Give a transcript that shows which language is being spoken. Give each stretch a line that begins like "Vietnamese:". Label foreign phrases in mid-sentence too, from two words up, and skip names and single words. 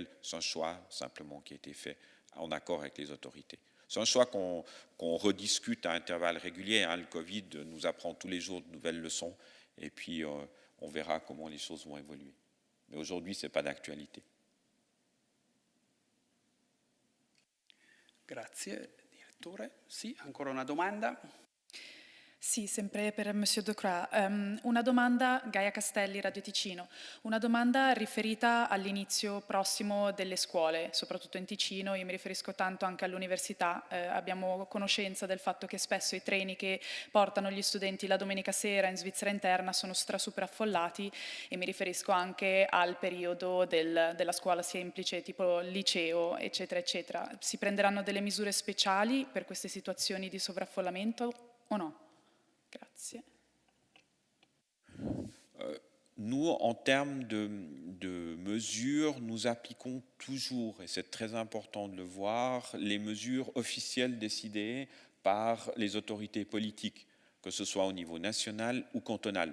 French: C'est un choix simplement qui a été fait en accord avec les autorités. C'est un choix qu'on rediscute à intervalles réguliers. Le Covid nous apprend tous les jours de nouvelles leçons et puis on verra comment les choses vont évoluer. Mais aujourd'hui, ce n'est pas d'actualité.
Italian: Grazie, direttore. Sì, ancora una domanda? Sì, sempre per Monsieur Ducroix. Una domanda, Gaia Castelli, Radio Ticino, una domanda riferita all'inizio prossimo delle scuole, soprattutto in Ticino. Io mi riferisco tanto anche all'università. Abbiamo conoscenza del fatto che spesso i treni che portano gli studenti la domenica sera in Svizzera interna sono super affollati, e mi riferisco anche al periodo della scuola semplice, tipo liceo, eccetera, eccetera. Si prenderanno delle misure speciali per queste situazioni di sovraffollamento o no? Grazie.
French: Nous, en termes de mesures, nous appliquons toujours, et c'est très important de le voir, les mesures officielles décidées par les autorités politiques, que ce soit au niveau national ou cantonal.